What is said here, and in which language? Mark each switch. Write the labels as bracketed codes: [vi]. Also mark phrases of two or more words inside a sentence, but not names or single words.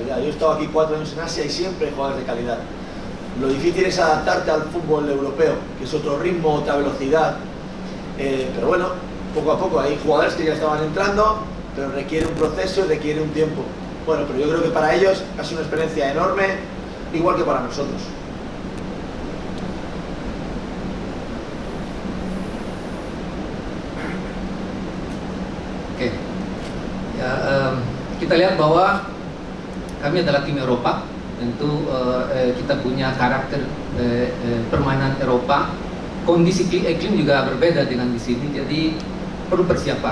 [es] Yo he estado aquí 4 años en Asia y siempre hay jugadores de calidad. Lo difícil es adaptarte al fútbol europeo, que es otro ritmo, otra velocidad, pero bueno, poco a poco hay jugadores que ya estaban entrando, pero requiere un proceso, requiere un tiempo. Bueno, pero yo creo que para ellos ha sido una experiencia enorme, igual que para nosotros. [id] Oke. Ya, kita lihat bahwa kami adalah tim Eropa. Tentu kita punya karakter permainan Eropa, kondisi iklim juga berbeda dengan di sini, jadi perlu persiapan.